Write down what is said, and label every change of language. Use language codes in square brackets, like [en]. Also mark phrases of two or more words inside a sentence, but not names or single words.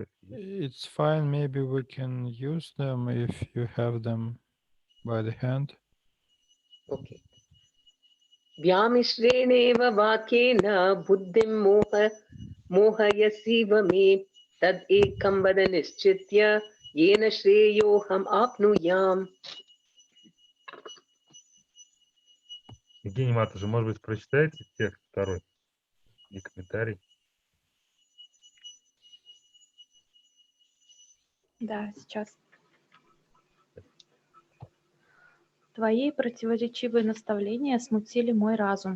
[en] It's fine, maybe we can use them if you have them by the hand. Okay. [sa] व्यामिश्रेणेव वाक्येन बुद्धिं मोहयसीव मे तद् एकं वद निश्चित्य येन श्रेयोऽहम् आप्नुयाम्. [ru] Евгений Матушев, может быть, прочитаете текст второй и комментарий? Да, сейчас. Твои противоречивые наставления смутили мой разум.